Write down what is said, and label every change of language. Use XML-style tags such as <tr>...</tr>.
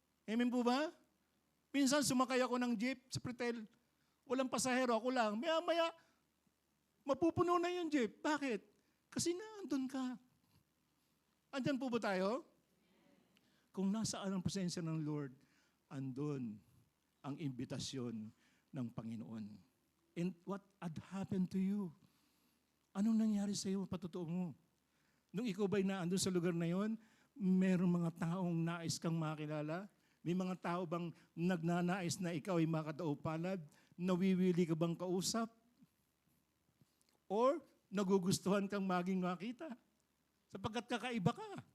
<tl>Amen po ba? Minsan sumakay ako ng jeep sa Pretel, walang pasahero, ako lang. Maya-maya, mapupuno na yung jeep. Bakit? Kasi naandun ka. Andyan po ba tayo? Kung nasaan ang presensya ng Lord, andun ang imbitasyon ng Panginoon.</tl> <en>And what had happened to you?</en> <tl>Anong nangyari sa iyo, patotoo mo? Nung ikaw ba'y naandun sa lugar na yon, merong mga taong nais kang makilala? May mga tao bang nagnanais na ikaw ay makadaupalad? Nawiwili ka bang kausap? Or nagugustuhan kang maging makita? Sapagkat kakaiba ka.</tl>